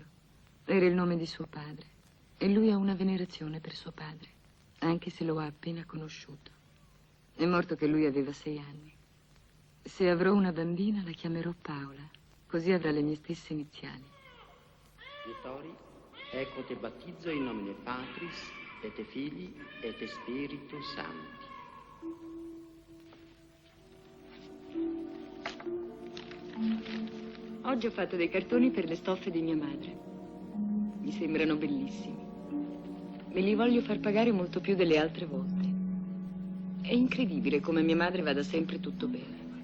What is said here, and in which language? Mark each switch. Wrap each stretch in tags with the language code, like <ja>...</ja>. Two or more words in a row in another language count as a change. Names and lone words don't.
<it>Era il nome di suo padre. E lui ha una venerazione per suo padre, anche se lo ha appena conosciuto. È morto che lui aveva 6 anni. Se avrò una bambina la chiamerò Paola, così avrà le mie stesse iniziali.</it> <la>Vittori,</la> <it>ecco te battizzo</it> <la>in nomine Patris, et Filii, et Spiritus Sancti.</la> <it>Oggi ho fatto dei cartoni per le stoffe di mia madre. Mi sembrano bellissimi. Me li voglio far pagare molto più delle altre volte. È incredibile come mia madre vada sempre tutto bene.</it>